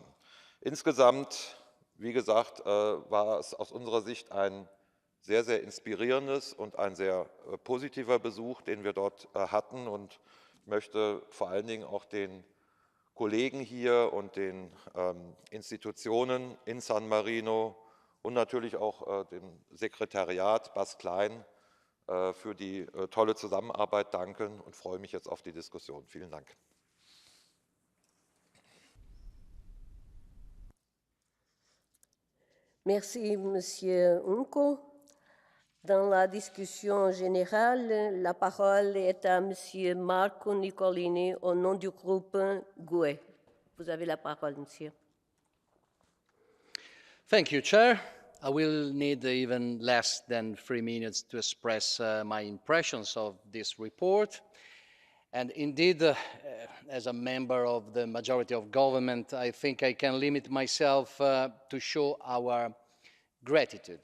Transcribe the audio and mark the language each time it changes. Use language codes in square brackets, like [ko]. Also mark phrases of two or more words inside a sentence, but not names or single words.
[de] Insgesamt, wie gesagt, war es aus unserer Sicht ein sehr, sehr inspirierendes und ein sehr positiver Besuch, den wir dort hatten, und möchte vor allen Dingen auch den Kollegen hier und den Institutionen in San Marino und natürlich auch dem Sekretariat Bas Klein für die tolle Zusammenarbeit danken und freue mich jetzt auf die Diskussion. Vielen Dank. [fr] Merci, Monsieur Unko. Dans la discussion générale, la parole est à Monsieur Marco Nicolini au nom du groupe GUE. Vous avez la parole, Monsieur. [en] Thank you, Chair. I will need even less than 3 minutes to express my impressions of this report. And indeed, as a member of the majority of government, I think I can limit myself to show our gratitude.